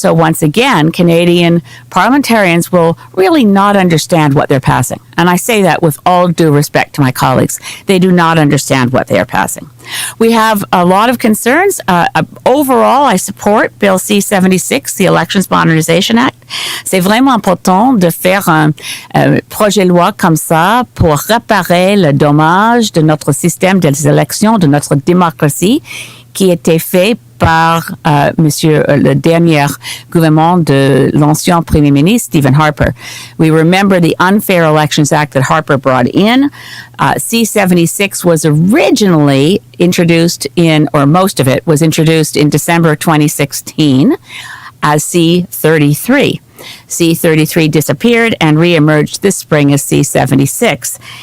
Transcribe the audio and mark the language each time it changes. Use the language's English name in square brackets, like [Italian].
[English] So once again, Canadian parliamentarians will really not understand what they're passing. And I say that with all due respect to my colleagues. They do not understand what they are passing. We have a lot of concerns. Overall, I support Bill C-76, the Elections Modernization Act. [French] C'est vraiment important de faire un projet de loi comme ça pour réparer le dommage de notre système des élections, de notre démocratie, qui a été fait par le dernier gouvernement de l'ancien Premier ministre, Stephen Harper. [English] We remember the Unfair Elections Act that Harper brought in. C-76 was originally introduced or most of it was introduced in December 2016 as C-33. C-33 disappeared and reemerged this spring as C-76.